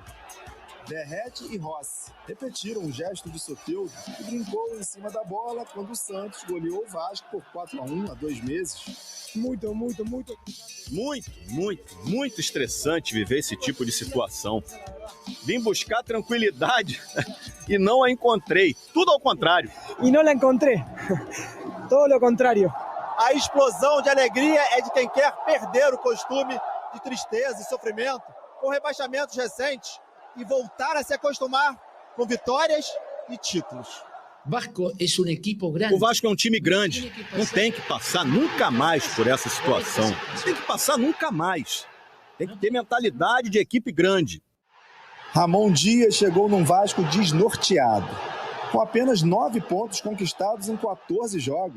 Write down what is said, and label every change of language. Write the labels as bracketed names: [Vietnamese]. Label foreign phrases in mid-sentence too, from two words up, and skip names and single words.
[Portuguese] Verrete e Rossi repetiram um gesto de Soteldo que brincou em cima da bola quando o Santos goleou o Vasco por 4-1 há 2 meses. Muito estressante viver esse tipo de situação. Vim buscar tranquilidade e não a encontrei. Tudo ao contrário. [Spanish] Y no la encontré. Todo lo contrario. [Portuguese] A explosão de alegria é de quem quer perder o costume de tristeza e sofrimento com rebaixamentos recentes e voltar a se acostumar com vitórias e títulos. [Spanish] Vasco es un equipo grande. [Portuguese] O Vasco é um time grande. Não tem que passar nunca mais por essa situação. Tem que passar nunca mais. Tem que ter mentalidade de equipe grande. Ramon Dias chegou num Vasco desnorteado, com apenas 9 pontos conquistados em 14 jogos.